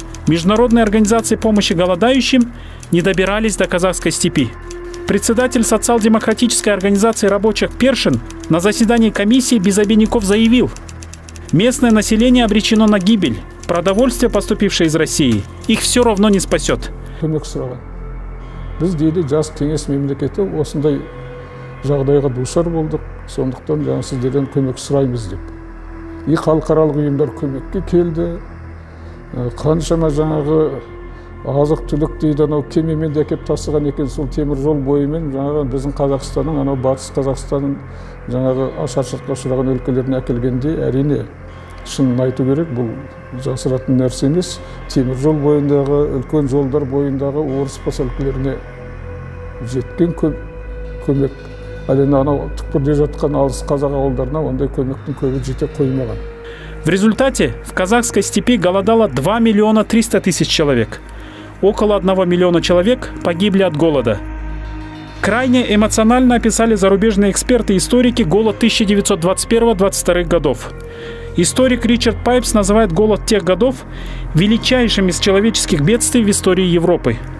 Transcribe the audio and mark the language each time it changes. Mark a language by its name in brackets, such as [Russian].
[Russian] международные организации помощи голодающим не добирались до казахской степи. Председатель социал-демократической организации рабочих Першин на заседании комиссии без обиняков заявил: местное население обречено на гибель. Продовольствие, поступившее из России, их все равно не спасет. [Kazakh] Біз дейді жас кеңес мемлекеті осындай жағдайға душар болдық, сондықтан жаңа сіздерден көмек сұраймыз деп. И халықаралық ұйымдар көмекке келді. Қаншама жаңағы азық түлік дейді, анау кемемен де әкеп тасыған екен, сол темір жол бойымен жаңағы біздің Қазақстанның, анау батыс Қазақстанның жаңағы ашаршылыққа ұшыраған өлкелеріне әкелгенде, әрине шынын айту керек, бұл жасыратын нәрсе емес. Темір жол бойындағы, үлкен жолдар бойындағы орыс поселкелеріне жеткен көмек. Әлі анау түкпірде жатқан алыс қазақ ауылдарына ондай көмектің көбі жете қоймаған. [Russian] В результате в казахской степи голодало 2 миллиона 300 тысяч человек. Около 1 миллиона человек погибли от голода. Крайне эмоционально описали зарубежные эксперты и историки голод 1921-22 годов. Историк Ричард Пайпс называет голод тех годов величайшим из человеческих бедствий в истории Европы.